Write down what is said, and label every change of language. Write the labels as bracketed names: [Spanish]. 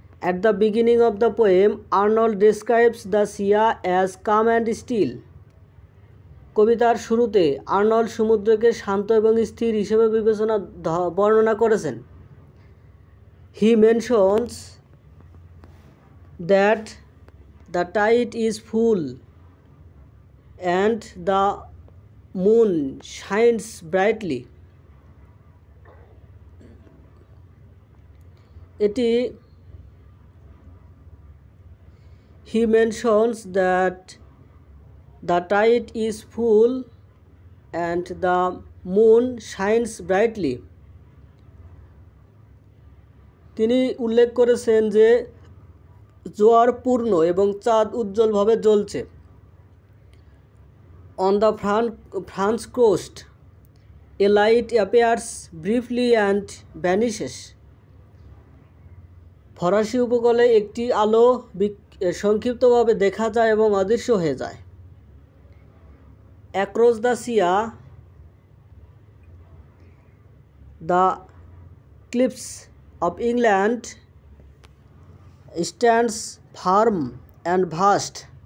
[English] At the beginning of the poem, Arnold describes the sea as calm and still. [Bangla] কবিতার শুরুতে Arnold সমুদ্রকে শান্ত এবং স্থির হিসেবে বর্ণনা করেছেন। [English] He mentions that the tide is full and the moon shines brightly. He mentions that the tide is full and the moon shines brightly. [Bangla] তিনি উল্লেখ করেছেন যে জোয়ার পূর্ণ এবং চাঁদ উজ্জ্বলভাবে জ্বলছে। [English] On the France coast, a light appears briefly and vanishes. [Bangla] ফরাসি উপকূলে একটি আলো সংক্ষিপ্তভাবে দেখা যায় এবং অদৃশ্য হয়ে যায়। [English] Across the sea, the cliffs of England stands firm and vast.